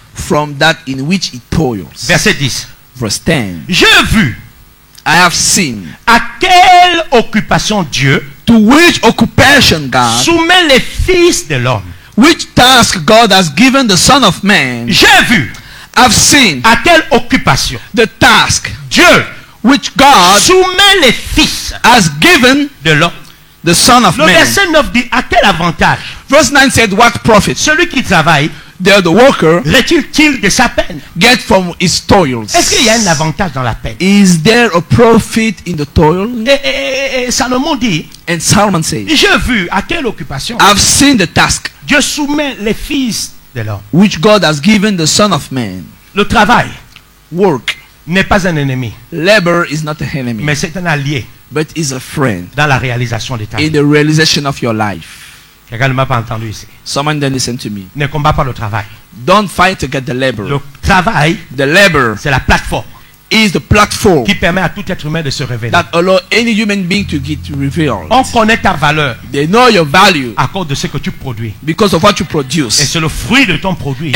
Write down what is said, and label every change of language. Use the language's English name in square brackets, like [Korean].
[English] from that in which he toils? [French] Verset 10. [English] Verse 10. [French] J'ai vu [English] I have seen [French] à quelle occupation Dieu [English] to which occupation God, [French] soumet les fils de l'homme. [English] which task God has given the Son of Man. [French] J'ai vu [English] I've seen [French] à quelle occupation [English] the task [French] Dieu [English] which God [French] soumet les fils [English] has given [French] de l'homme. [English] the Son of [French] Le [English] Man. [French] verset 9 dit à quel avantage [English] Verse 9 said, what profit [French] celui qui travaille [English] there the worker [French] retire-t-il de sa peine? [English] get from his toils? [French] Est-ce qu'il y a un avantage dans la peine? [English] Is there a profit in the toil? [French] Et Salomon dit, [English] And Solomon says, [French] j'ai vu à quelle occupation [English] I've seen the task [French] Dieu soumet les fils de l'homme. [English] which God has given the Son of Man. [French] Le travail [English] Work, [French] n'est pas un ennemi, [English] labor is not an enemy, [French] mais c'est un allié [English] but is a friend [French] dans la réalisation des tâches. [English] in the realization of your life. [French] Quelqu'un ne m'a pas entendu ici. [English] Someone then listen to me. [French] Ne combat pas le travail. [English] Don't fight to get the [French] Le [English] labor. [French] travail, [English] The labor [French] c'est la plateforme [English] is the platform [French] qui permet à tout être humain de se révéler. [English] that allow any human being to get revealed. [French] On connaît ta valeur [English] They know your value [French] à cause de ce que tu produis. [English] because of what you [French] Et [English] produce. [French] c'est le fruit de ton produit